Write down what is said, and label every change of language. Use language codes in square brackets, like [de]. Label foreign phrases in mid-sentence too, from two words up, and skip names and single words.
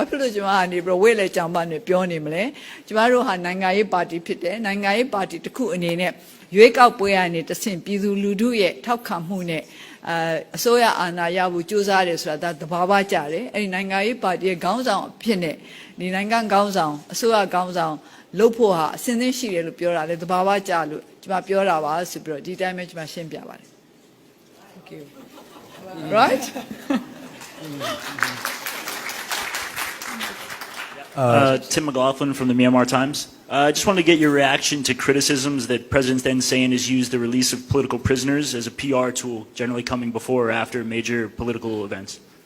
[my] ဖြစ်လို့ကျမကနေပြီးဝိလေကြောင်ပါနဲ့ပြောနေမလဲကျမတို့ဟာနိုင်ငံရေးပါတီဖြစ်တယ်နိုင်ငံရေးပါတီတစ်ခုအနေနဲ့ရွေးကောက်ပွဲကနေတဆင့်ပြည်သူလူထုရဲ့ထောက်ခံမှုနဲ့အစိုးရအာဏာရဖို့ကြိုးစားတယ်ဆိုတာဒါသဘာဝကျတယ်အဲ့ဒီနိုင်ငံရေးပါတီရဲ့ခေါင်းဆောင်အဖြစ်နဲ့ဒီနိုင်ငံခေါင်းဆောင်အစိုးရခေါင်းဆောင်လုပ်ဖို့ဟာအစဉ်သင်းရှိတယ်လို့ပြောတာလေသဘာဝကျလို့ကျမပြောတာပါဆိုပြီးတော့ဒီတိုင်းပဲကျမရှင်းပြပါတယ် [en] Thank you right Tim McLaughlin from the Myanmar Times. I just wanted to get your reaction to criticisms that President Thein Sein has used the release of political prisoners as a PR tool, generally coming before or after major political events.